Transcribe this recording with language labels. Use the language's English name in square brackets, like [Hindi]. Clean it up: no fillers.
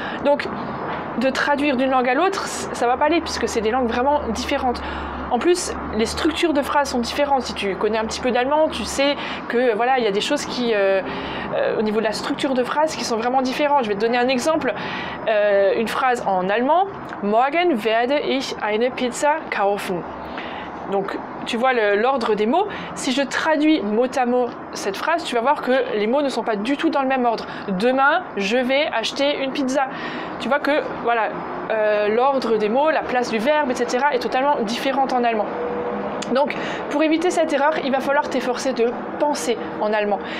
[French] Donc, de traduire d'une langue à l'autre, ça va pas aller puisque c'est des langues vraiment différentes. En plus, les structures de phrases sont différentes. Si tu connais un petit peu d'allemand, tu sais que voilà, il y a des choses qui, au niveau de la structure de phrase, qui sont vraiment différentes. Je vais te donner un exemple. Une phrase en allemand. [German] Morgen werde ich eine Pizza kaufen. [French] Donc, tu vois l'ordre des mots. Si je traduis mot à mot cette phrase, tu vas voir que les mots ne sont pas du tout dans le même ordre. Demain, je vais acheter une pizza. Tu vois que voilà, l'ordre des mots, la place du verbe, etc. est totalement différente en allemand. Donc, pour éviter cette erreur, il va falloir t'efforcer de penser en allemand.